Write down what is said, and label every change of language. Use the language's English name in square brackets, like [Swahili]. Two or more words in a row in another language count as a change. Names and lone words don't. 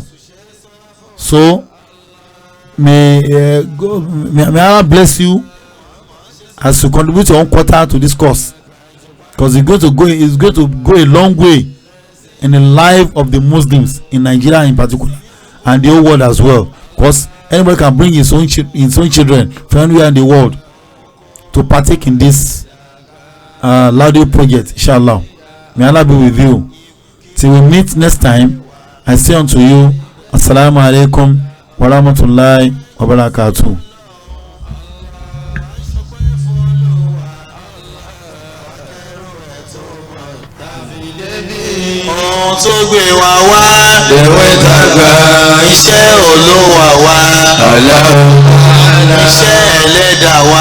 [English] So may Allah bless you as you contribute your own quarter to this cause, because it's going to go a long way in the life of the Muslims in Nigeria in particular, and the whole world as well, because anybody can bring his own children from anywhere in the world to partake in this Laudio project, inshallah. May Allah be with you. Till we meet next time, I say unto you, [Arabic] السلام عليكم ورحمة الله وبركاته. [Yoruba] ohun tó gbé wa wá Ewé tàgbà iṣẹ́ olówó wa iṣẹ́ ẹlẹ́dà wa